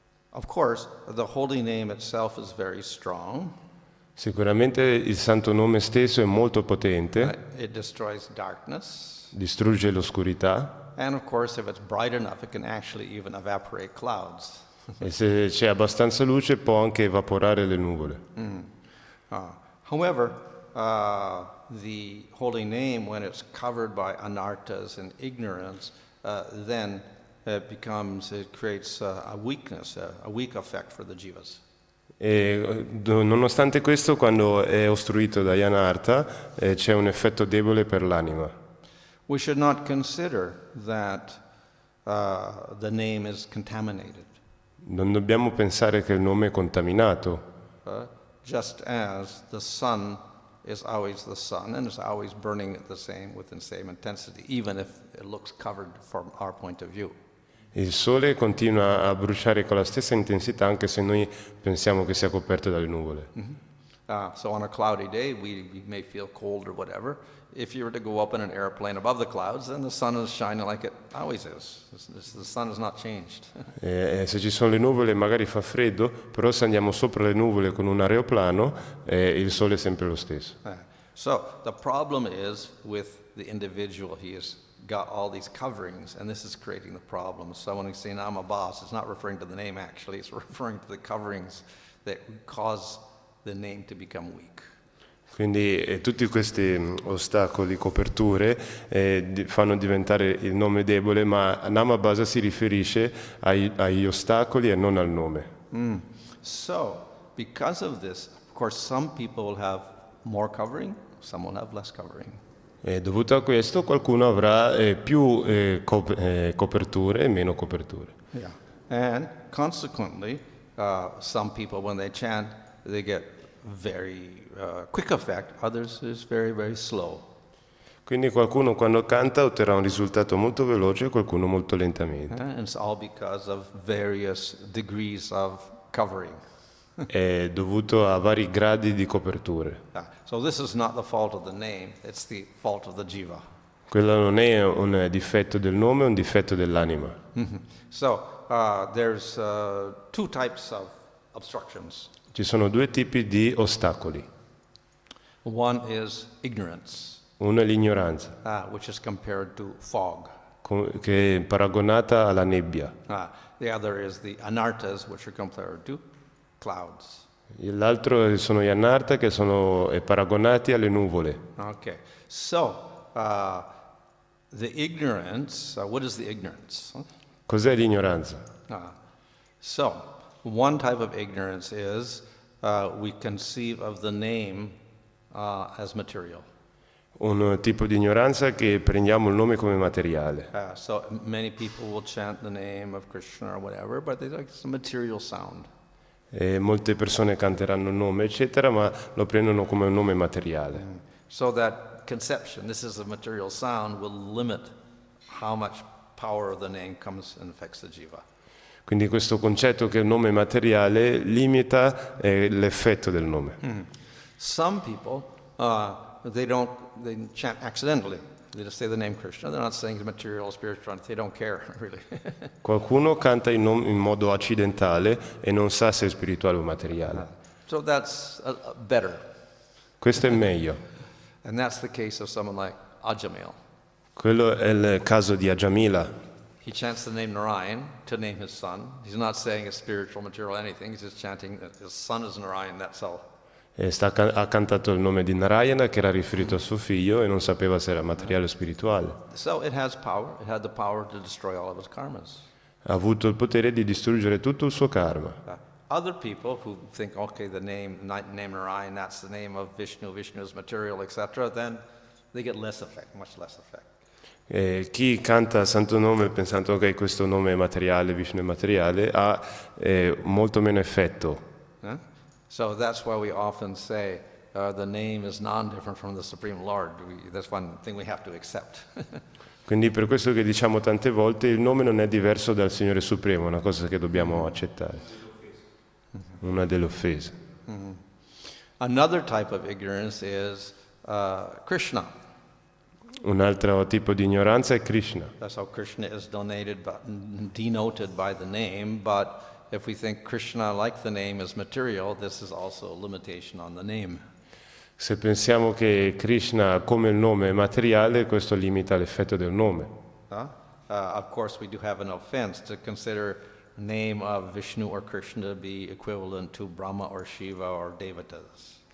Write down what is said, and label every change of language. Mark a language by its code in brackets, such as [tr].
[en] Of course, the holy name itself is very strong. [it] Sicuramente il santo nome stesso è molto potente, [en] It destroys darkness. [it] distrugge l'oscurità [en] And of course, if it's bright enough, it can actually even evaporate clouds. [it] e se c'è abbastanza luce può anche evaporare le nuvole. [en] However, the holy name, when it's covered by anarthas and ignorance, then it creates a weakness, a weak effect for the jivas. [it] E nonostante questo, quando è ostruito dagli anartha, c'è un effetto debole per l'anima. [en] We should not consider that the name is contaminated. [it] Non dobbiamo pensare che il nome è contaminato, [en] Just as the sun is always the sun and is always burning with the same intensity, even if it looks covered from our point of view. [it] il sole continua a bruciare con la stessa intensità anche se noi pensiamo che sia coperto dalle nuvole. [en] So on a cloudy day, we may feel cold or whatever. If you were to go up in an airplane above the clouds, then the sun is shining like it always is. The sun has not changed. [it] Se ci sono le nuvole magari fa freddo, però se andiamo sopra le nuvole con un aeroplano, il sole è sempre lo stesso. [en] So the problem is with the individual. He has got all these coverings, and this is creating the problem. So when he's saying, I'm a boss, it's not referring to the name actually, it's referring to the coverings that cause the name to become weak. [it] Quindi tutti questi ostacoli, coperture, fanno diventare il nome debole, ma Namabhasa si riferisce agli ostacoli e non al nome. [en] So, because of this, of course, some people will have more covering, some will have less covering. [it] E dovuto a questo qualcuno avrà più coperture e meno coperture. [en] Yeah. And consequently, some people, when they chant, they get very quick effect, others is very, very slow. [it] Quindi qualcuno quando canta otterrà un risultato molto veloce e qualcuno molto lentamente. [en] And it's all because of various degrees of covering. [it] È dovuto a vari gradi di coperture. [en] So this is not the fault of the name, it's the fault of the jiva. [it] Quello non è un difetto del nome, è un difetto dell'anima. [en] So there's two types of obstructions. [it] Ci sono due tipi di ostacoli. [en] One is ignorance, [it] Uno è l'ignoranza, [en] which is compared to fog. [it] che è paragonata alla nebbia. [en] The other is the anarthas, which are compared to clouds. [it] L'altro sono gli anartha, che sono paragonati alle nuvole. [en] Okay, so the ignorance, what is the ignorance? [it] Cos'è l'ignoranza? [en] So one type of ignorance is we conceive of the name as material. [it] Un tipo di ignoranza che prendiamo il nome come materiale. [en] So many people will chant the name of Krishna or whatever, but it's a material sound. [it] E molte persone canteranno il nome, eccetera, ma lo prendono come un nome materiale. [en] So that conception, this is a material sound, will limit how much power of the name comes and affects the jiva. [it] Quindi questo concetto che il nome è materiale limita l'effetto del nome. [en] Some people, they chant accidentally. They just say the name Krishna. They're not saying material, spiritual. They don't care, really. [it] Qualcuno canta in modo accidentale e non sa se è spirituale o materiale. [en] So that's better. [it] Questo è meglio. [en] And that's the case of someone like Ajamil. [it] Quello è il caso di Ajamila. [en] He chants the name Narayan to name his son. He's not saying it's spiritual, material, anything. He's just chanting that his son is Narayan, that's all. [it] Ha cantato il nome di Narayana, che era riferito a suo figlio, e non sapeva se era materiale o spirituale. [en] So it has power. It had the power to destroy all of its karmas. [it] Ha avuto il potere di distruggere tutto il suo karma. [en] Other people who think, okay, the name Narayan, that's the name of Vishnu, Vishnu is material, etc., then they get less effect, much less effect. [it] Chi canta il santo nome pensando che questo nome è materiale, Vishnu è materiale, ha molto meno effetto. [en] So that's why we often say the name is non-different from the Supreme Lord. That's one thing we have to accept. [it] Quindi per questo che diciamo tante volte il nome non è diverso dal Signore Supremo, è una cosa che dobbiamo accettare. Una delle offese. [en] Another type of ignorance is Krishna. [it] Un altro tipo di ignoranza è Krishna. [en] That's how Krishna is denoted by the name, but if we think Krishna, like the name, is material, this is also a limitation on the name. [it] Se pensiamo che Krishna come il nome è materiale, questo limita l'effetto del nome. [en] Of course, we do have an offense to consider the name of Vishnu or Krishna to be equivalent to Brahma or Shiva or Devatas.